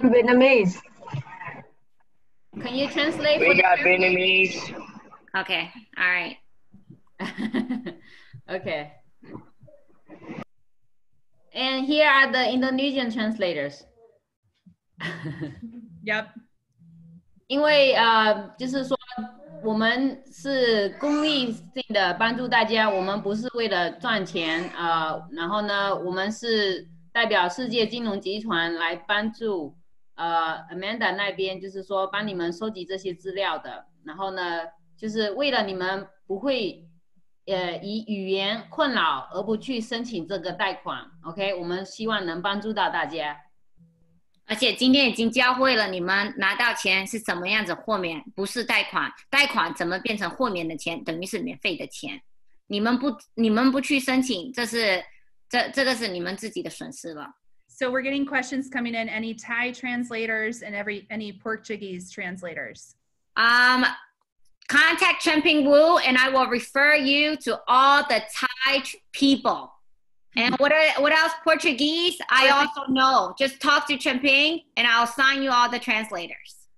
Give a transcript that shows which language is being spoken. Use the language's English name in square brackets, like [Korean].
[English] Vietnamese. Can you translate? We got Vietnamese. Okay. All right. Okay. And here are the Indonesian translators. Yep. [Chinese] 因为就是说我们是公益性的帮助大家，我们不是为了赚钱然后呢，我们是代表世界金融集团来帮助Amanda 那边，就是说帮你们收集这些资料的。然后呢，就是为了你们不会以语言困扰而不去申请这个贷款 ，OK？我们希望能帮助到大家。而且今天已经教会了你们拿到钱是怎么样子豁免，不是贷款，贷款怎么变成豁免的钱，等于是免费的钱。你们不去申请，这个是你们自己的损失了。 [English] So we're getting questions coming in. Any Thai translators and any Portuguese translators? Contact Champing Wu, and I will refer you to all the Thai people. And what else? Portuguese, I also know. Just talk to Champing, and I'll assign you all the translators.